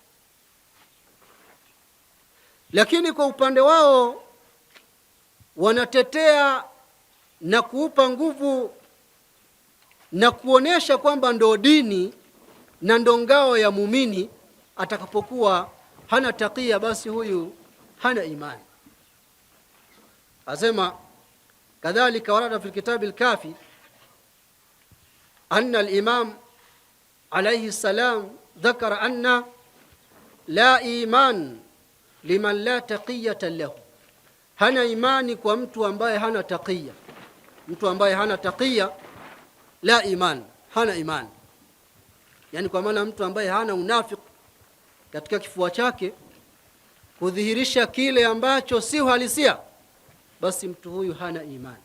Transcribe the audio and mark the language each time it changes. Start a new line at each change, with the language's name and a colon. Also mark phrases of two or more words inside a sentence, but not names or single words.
Swahili: Lakini kwa upande wao wanatetea na kuupa nguvu na kuonesha kwamba ndo dini na ndo ngao ya muumini. Atakapokuwa hana taqiyya, basi huyu hana imani.
Arabic: Asema كذلك ورد في كتاب الكافي أن الإمام عليه السلام ذكر أن لا إيمان لمن لا تقية له.
Swahili: Hana imani kwa mtu ambaye hana taqiyya. Mtu ambaye hana taqiyya
Arabic: لا إيمان,
Swahili: hana imani. Yani kwa maana mtu ambaye hana unafiki katika kifua chake, kudhihirisha kile ambacho si halisia, basi mtu huyu hana imani.